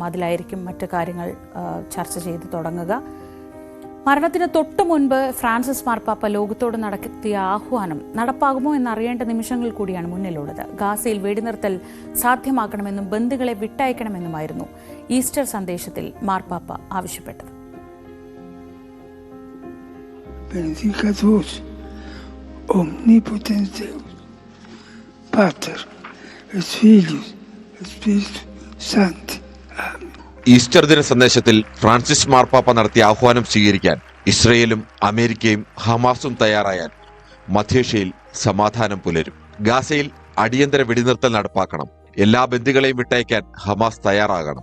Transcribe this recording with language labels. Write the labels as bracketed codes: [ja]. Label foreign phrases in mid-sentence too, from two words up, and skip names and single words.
[ml] അതിലായിരിക്കും മറ്റു കാര്യങ്ങൾ ചർച്ച ചെയ്ത് തുടങ്ങുക. മരണത്തിന് തൊട്ടു മുൻപ് ഫ്രാൻസിസ് മാർപ്പാപ്പ ലോകത്തോട് നടത്തിയ ആഹ്വാനം നടപ്പാകുമോ എന്നറിയേണ്ട നിമിഷങ്ങൾ കൂടിയാണ് മുന്നിലുള്ളത്. ഗാസയിൽ വെടിനിർത്തൽ സാധ്യമാക്കണമെന്നും ബന്ദികളെ വിട്ടയക്കണമെന്നുമായിരുന്നു ഈസ്റ്റർ സന്ദേശത്തിൽ മാർപ്പാപ്പ ആവശ്യപ്പെട്ടത്. [la] Benedicat vos, omnipotens Deus, Pater, et Filius, et Spiritus Sancti. Amen. [ml] ഈസ്റ്റർ ദിന സന്ദേശത്തിൽ ഫ്രാൻസിസ് മാർപ്പാപ്പ നടത്തിയ ആഹ്വാനം സ്വീകരിക്കാൻ ഇസ്രയേലും അമേരിക്കയും ഹമാസും തയ്യാറായാൽ മധ്യേഷ്യയിൽ സമാധാനം പുലരും. ഗാസയിൽ അടിയന്തര വെടിനിർത്തൽ നടപ്പാക്കണം. എല്ലാ ബന്ദികളെയും വിട്ടയക്കാൻ ഹമാസ് തയ്യാറാകണം.